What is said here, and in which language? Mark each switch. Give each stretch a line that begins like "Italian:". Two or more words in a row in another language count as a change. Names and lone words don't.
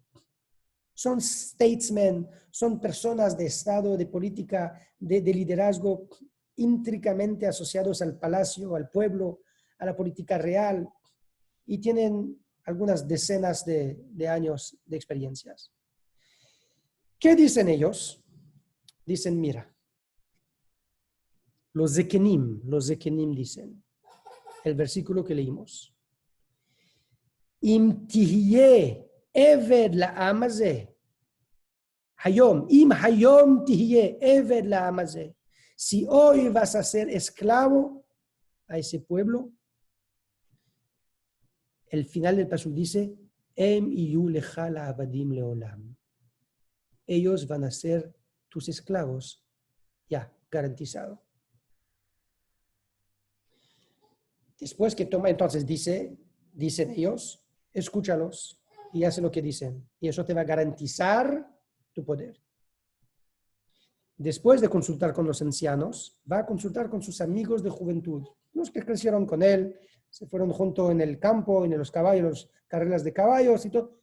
Spanish: Son statesmen, son personas de estado, de política, de liderazgo íntricamente asociados al palacio, al pueblo, a la política real y tienen algunas decenas de años de experiencias. ¿Qué dicen ellos? Dicen, mira, los zekenim dicen, el versículo que leímos,
Hebrew: אם תהיה עבד לעם הזה, היום, אם היום תהיה עבד לעם הזה.
Spanish: Si hoy vas a ser esclavo a ese pueblo, el final del pasuk dice,
Hebrew: אם יהיו לך לעבדים לעולם.
Spanish: Ellos van a ser tus esclavos, ya, garantizado. Después que toma, entonces dicen ellos, escúchalos y hace lo que dicen. Y eso te va a garantizar tu poder. Después de consultar con los ancianos, va a consultar con sus amigos de juventud, los que crecieron con él, se fueron juntos en el campo, en los caballos, carreras de caballos y todo.